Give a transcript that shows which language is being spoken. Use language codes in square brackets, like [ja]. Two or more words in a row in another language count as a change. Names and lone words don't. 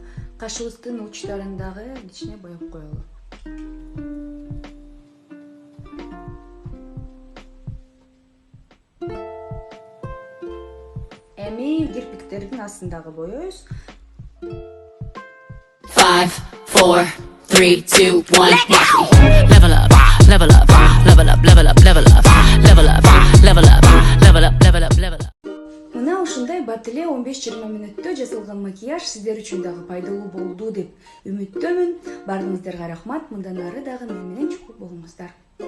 [ky] Кашыбыздын учтарын дагы кичине боеп коелу. Эми кирпиктердин астындагы боёбуз. 5, 4, 3, 2, 1, [en] level up, level up, level up, level up, level up, level up, level up, level up, level up, level up. [ky] Мына ушундай бат эле 15-20 мүнөттө жасалган макияж сиздер үчүн дагы пайдалуу болду деп үмүттөмүн. Баарыңыздарга рахмат. Мындан ары дагы мен менен чукул болуңуздар.